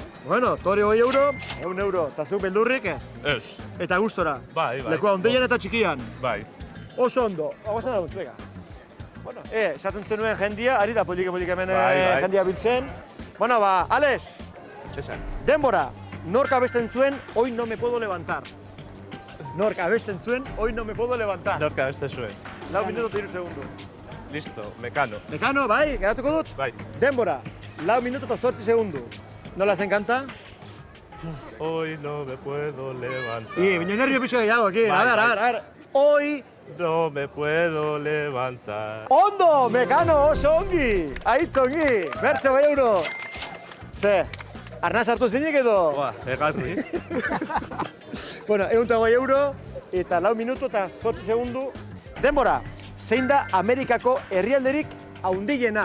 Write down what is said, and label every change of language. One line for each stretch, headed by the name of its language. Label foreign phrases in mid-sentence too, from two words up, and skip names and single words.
Basque: Bueno, tori 20 euro, 100 euro, eta zuk beldurrik ez. Ez, Eta gustora. Bai, bai. Lekua hundian eta txikian. bai. Oso ondo. Guazen da bega. Bueno, esaten zenuen jendia, ari da poliki hemen Bai. jendia biltzen. Bueno, ba, Alex, Esan. denbora. Nork abesten zuen,
Spanish: hoy no me puedo levantar.
Basque: Nork abesten zuen,
Spanish: hoy no me puedo levantar.
Basque: Norka beste zuen. 4 minutu eta 3 segundu. Listo, Mekano. Mekano, bai, geratuko dut? Bai. Denbora. 4 minutu eta 8 segundu. Nola zen kanta?
Spanish: Hoy no me puedo levantar.
Basque: Bine nervio pixo gehiago,
Spanish: aquí.
Basque: Bai,
Spanish: A ver. Hoy... No me puedo levantar.
Basque: Ondo, Mekano, oso ongi. Aitz ongi. Bertze 20 euro. Ze, arnaz hartu zinik edo? Boa, egarri. Bueno, 120 euro eta 4 minutu eta 8 segundu. Denbora, zein da Amerikako herrialderik haundiena?